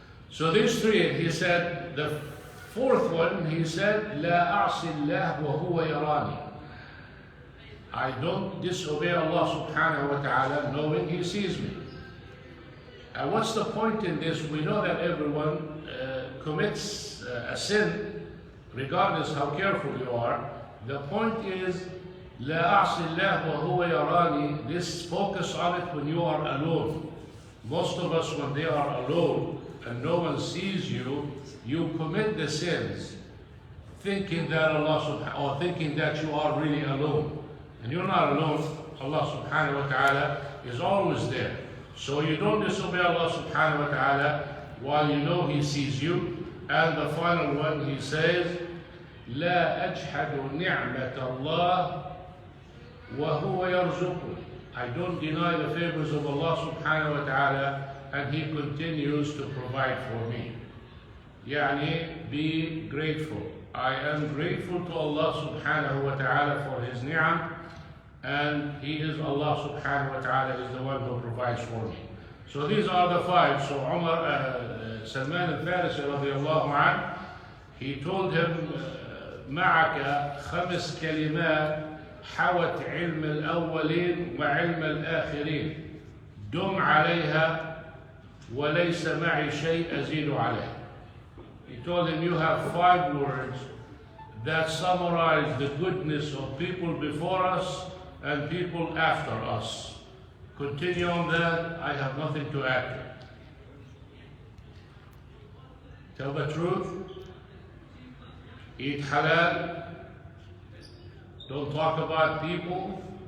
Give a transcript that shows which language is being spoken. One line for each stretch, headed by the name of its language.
English: So these three, he said, the fourth one, he said,
Arabic: لا أعصي الله وهو يراني.
English: I don't disobey Allah subhanahu wa ta'ala knowing He sees me. And what's the point in this? We know that everyone commits a sin, regardless how careful you are. The point is,
Arabic: لا أعصي الله وهو يراني.
English: This focus on it when you are alone. Most of us, when they are alone and no one sees you, you commit the sins, thinking that or thinking that you are really alone. And you're not alone. Allah subhanahu wa ta'ala is always there. So you don't disobey Allah subhanahu wa ta'ala while you know He sees you. And the final one, he says,
Arabic: لا أجحد نعمة الله وهو يرزقني.
English: I don't deny the favors of Allah subhanahu wa ta'ala, and He continues to provide for me. Yani, be grateful. I am grateful to Allah subhanahu wa ta'ala for His ni'am, and He is Allah subhanahu wa ta'ala is the one who provides for me. So these are the five. So Salman al-Farisi radiallahu anh, he told him,
Arabic: معك 5 كلمات حوت علم الأولين وعلم الآخرين دم عليها وليس معي شيء أزيد عليه.
English: He told him, you have 5 words that summarize the goodness of people before us and people after us. Continue on that, I have nothing to add. Tell the truth, eat halal, don't talk about people.